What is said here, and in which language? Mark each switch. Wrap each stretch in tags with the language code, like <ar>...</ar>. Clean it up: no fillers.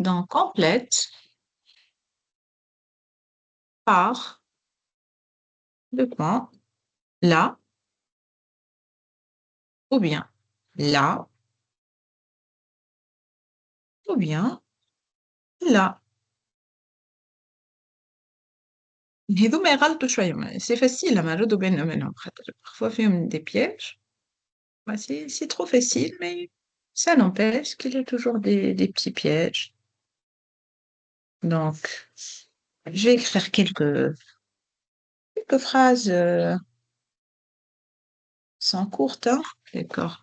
<fr>Donc, complète par le point là ou bien là ou bien là.</fr> <ar>هذوما يغلطوا شوية</ar> <fr>c'est facile</fr> <ar>لما نردوا بيننا منهم خاطر parfois فيهم</ar> <fr>des pièges. Bah, c'est trop facile, mais ça n'empêche qu'il y a toujours des petits pièges. Donc, je vais écrire quelques phrases sans courtes, hein. D'accord.</fr>